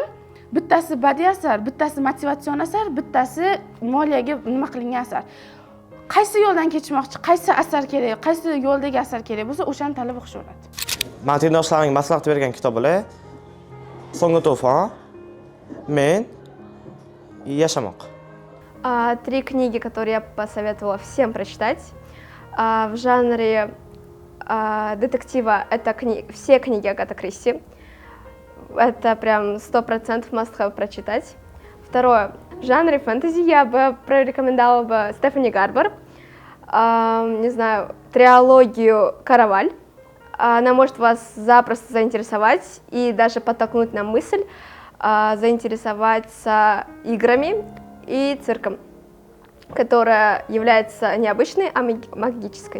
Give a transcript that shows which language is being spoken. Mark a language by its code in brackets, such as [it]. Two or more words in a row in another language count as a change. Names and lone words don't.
[uz] Bittasi badiiy asar, bittasi motivatsion asar, bittasi moliyaga nima qilingan asar. Qaysi yo'ldan ketishmoqchi, qaysi asar kerak, qaysi yo'ldagi asar kerak bo'lsa, o'shani tanlab o'qishaveradi. Men tengdoshlarimga maslahat bergan kitoblar So'nggi to'fon, Men и Яшамок. [ru] 3 книги, которые я посоветовала всем прочитать. В жанре детектива это все книги Агаты Кристи. Это прям 100% must-have прочитать. Второе. В жанре фэнтези я бы порекомендовала бы Стефани Гарбер. Не знаю, триологию «Караваль». Она может вас запросто заинтересовать и даже подтолкнуть на мысль заинтересоваться играми и цирком, которая является необычной, а магической.